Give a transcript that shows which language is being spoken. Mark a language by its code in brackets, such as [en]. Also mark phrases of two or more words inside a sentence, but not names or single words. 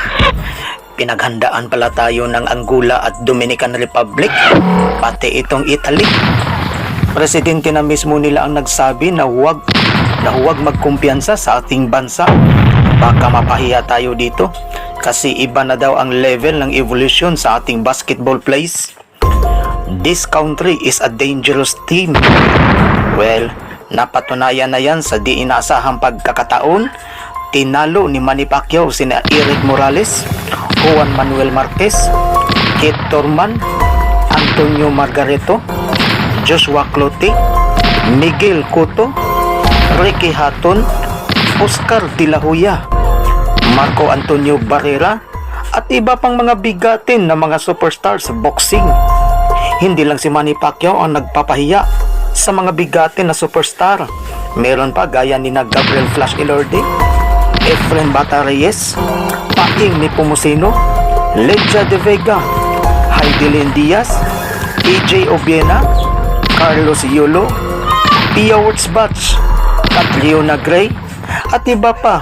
[tl] Pinaghandaan pala tayo ng Angola at Dominican Republic, pati itong Italy. Presidente na mismo nila ang nagsabi na huwag magkumpiyansa sa ating bansa. Baka mapahiya tayo dito kasi iba na daw ang level ng evolution sa ating basketball plays. [en] This country is a dangerous team. Well, [tl] napatunayan na yan sa di inaasahang pagkakataon. Tinalo ni Manny Pacquiao sina Eric Morales, Juan Manuel Marquez, Keith Thurman, Antonio Margarito, Joshua Clottey, Miguel Cotto, Ricky Hatton, Oscar De La Hoya, Marco Antonio Barrera, at iba pang mga bigatin na mga superstars sa boxing. Hindi lang si Manny Pacquiao ang nagpapahiya sa mga bigatin na superstar. Meron pa gaya ni Gabriel Flash Elorde, Efren Bata Reyes, Paing Nepomuceno, Leja de Vega, Heidelin Diaz, AJ Obiena, Carlos Yolo, Pia Wurtzbach, Catriona Gray, at iba pa.